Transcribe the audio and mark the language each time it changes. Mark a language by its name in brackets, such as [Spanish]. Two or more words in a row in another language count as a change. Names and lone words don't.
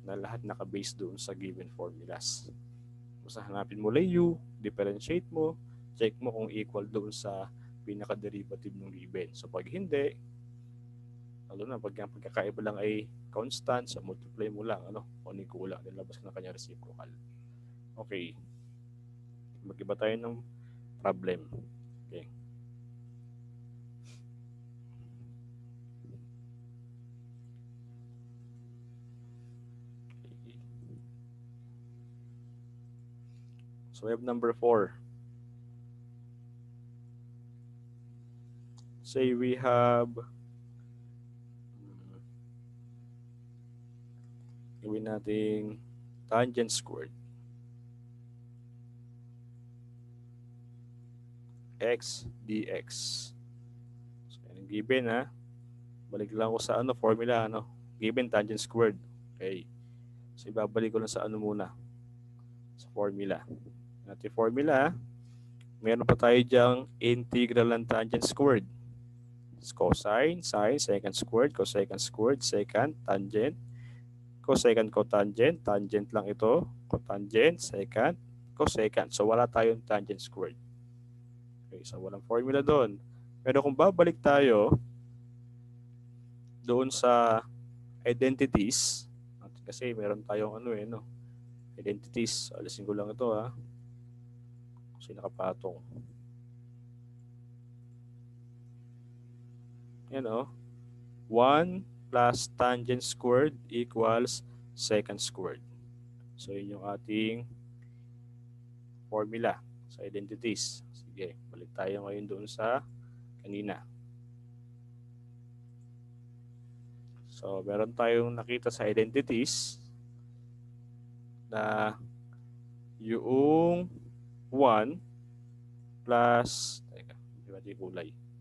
[Filipino] na lahat naka-base doon sa [English] given formulas. [Filipino] Basta hanapin mo lang u, differentiate mo, check mo kung equal doon sa pinaka-derivative ng given. So pag hindi, lalo na pag ang pagkakaiba lang ay constant, so multiply mo lang, kung ano yung kulang, nilabas ka na kanya reciprocal. Okay. Mag-iba tayo ng problem. Okay. [English] So we have number 4. Say we have [Filipino] gawin nating [English] tangent squared x dx. [Filipino] So yan ang given ha. Balik lang ako sa [English] formula given tangent squared. Okay. [Filipino] So ibabalik ko lang sa muna. Sa formula. Natin formula, meron pa tayo diyang integral ng [English] tangent squared. Cosine, sine, secant squared, cosecant squared, secant, tangent, cosecant, cotangent, tangent lang ito, cotangent, secant, cosecant. [Filipino] So wala tayong [English] tangent squared. [Filipino] Okay, so walang formula doon. Pero kung babalik tayo doon sa identities, kasi meron tayong identities. So, alisin ko lang ito ha. Kasi nakapatong. [English] Yan 1 plus tangent squared equals secant squared. [Filipino] So yun yung ating formula sa identities. Sige, balik tayo ngayon doon sa kanina. So meron tayong nakita sa identities na yung 1 plus, di ba di kulay?